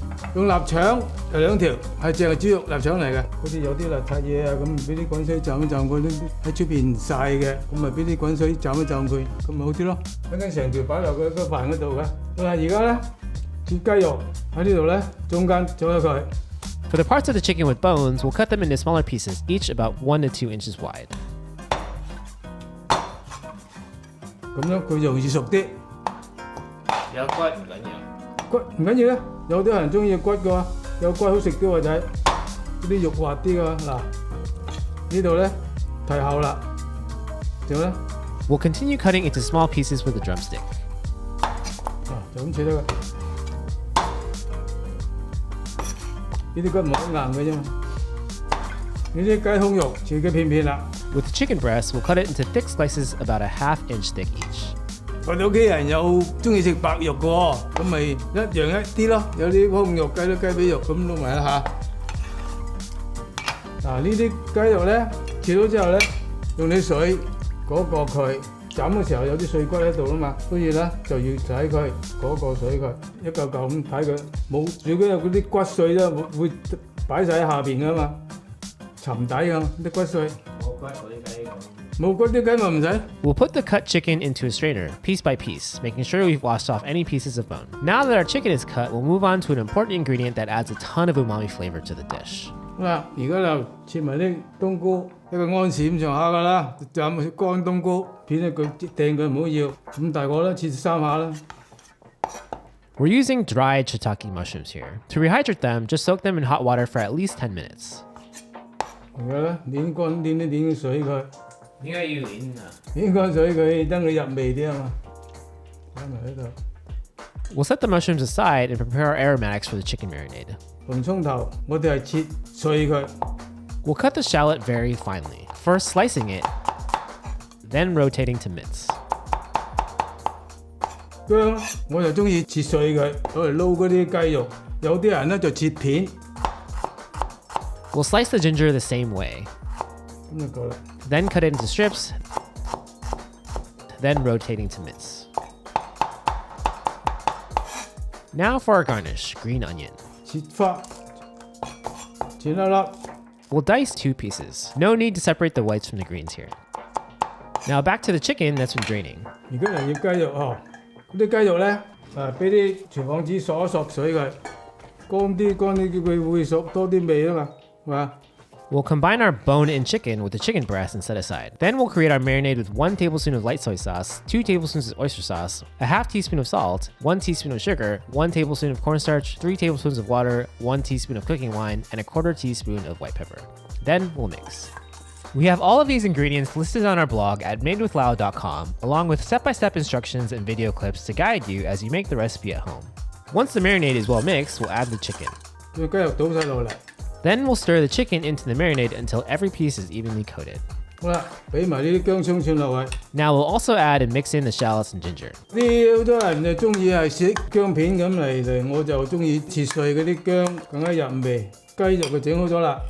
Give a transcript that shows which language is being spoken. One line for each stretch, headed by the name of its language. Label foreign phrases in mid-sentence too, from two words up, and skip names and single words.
Cantonese: 用臘腸有2條，係淨係豬肉臘腸嚟嘅。好似有啲邋遢嘢啊，咁俾啲滾水浸一浸佢，喺出邊曬嘅，咁咪俾啲滾水浸一浸佢，咁咪好啲咯。等緊成條擺落佢個飯嗰度嘅。好啦，而家咧切雞肉喺呢度咧，中間整咗佢。
English: For the parts of the chicken with bones, we'll cut them into smaller pieces, each about 1 to 2 inches wide.
Cantonese: 咁樣佢容易熟啲。有骨唔緊要。骨唔緊要咧，有啲人中意骨嘅喎，有骨好食啲喎仔，啲肉滑啲嘅喎。嗱，呢度咧提後啦，點咧？
English: We'll continue cutting into small pieces with a drumstick.
Cantonese: 就咁切得㗎。呢啲骨唔好硬嘅啫嘛。呢啲雞胸肉切嘅片片啦。
English: With the chicken breast, we'll cut it into thick slices about a ½ inch thick each.
Cantonese: 我哋屋企人有中意食白肉嘅喎，咁咪一樣一啲咯。有啲胸肉、雞髀肉咁撈埋啦嚇。嗱，呢啲雞肉咧切咗之後咧，用啲水嗰個佢，斬嘅時候有啲碎骨喺度啊嘛，所以咧就要洗佢嗰個水佢，一嚿嚿咁睇佢，冇如果有嗰啲骨碎咧，會擺晒喺下邊噶嘛，沉底咁啲骨碎。冇骨啲雞咪唔使。
English: We'll put the cut chicken into a strainer, piece by piece, making sure we've washed off any pieces of bone. Now that our chicken is cut, we'll move on to an important ingredient that adds a ton of umami flavor to the dish.
Cantonese: 嗱，而家就切埋啲冬菇，一個安士咁上下噶啦，斬乾冬菇片一佢掟佢唔好要，咁大個啦，切3下啦。
English: We're using dried shiitake mushrooms here. To rehydrate them, just soak them in hot water for at least 10 minutes.
Cantonese: 而家咧攣乾攣水佢。點解要攣啊？攣乾水佢，等佢入味啲啊嘛。擺埋喺度。
English: We'll set the mushrooms aside and prepare our aromatics for the chicken marinade.
Cantonese: 紅葱頭，我哋係切碎佢。
English: We'll cut the shallot very finely, first slicing it, then rotating to mince.
Cantonese: 薑我就中意切碎佢，攞嚟撈嗰啲雞肉。有啲人咧就切片。
English: We'll slice the ginger the same way.
Cantonese: 咁就夠啦。
English: Then cut it into strips, then rotating to mince. Now for our garnish, green onion.
Cantonese: 切花，切粒粒。
English: We'll dice 2 pieces. No need to separate the whites from the greens here. Now back to the chicken that's been draining.
Cantonese: 而家嚟醃雞肉哦，嗰啲雞肉咧，俾啲廚房紙索一索水佢，乾啲叫佢會熟多啲味啊嘛，係嘛？
English: We'll combine our bone-in chicken with the chicken breast and set aside. Then we'll create our marinade with 1 tablespoon of light soy sauce, 2 tablespoons of oyster sauce, a ½ teaspoon of salt, 1 teaspoon of sugar, 1 tablespoon of cornstarch, 3 tablespoons of water, 1 teaspoon of cooking wine, and a ¼ teaspoon of white pepper. Then we'll mix. We have all of these ingredients listed on our blog at madewithlau.com, along with step-by-step instructions and video clips to guide you as you make the recipe at home. Once the marinade is well mixed, we'll add the chicken.
Cantonese: 將雞肉倒晒落嚟。
English: Then we'll stir the chicken into the marinade until every piece is evenly coated.
Cantonese: 好啦，俾埋呢啲薑葱蒜落去。
English: Now we'll also add and mix in the shallots and ginger.
Cantonese: 啲好多人就中意係食薑片咁嚟，我就中意切碎嗰啲薑，更加入味。雞肉就整好咗啦。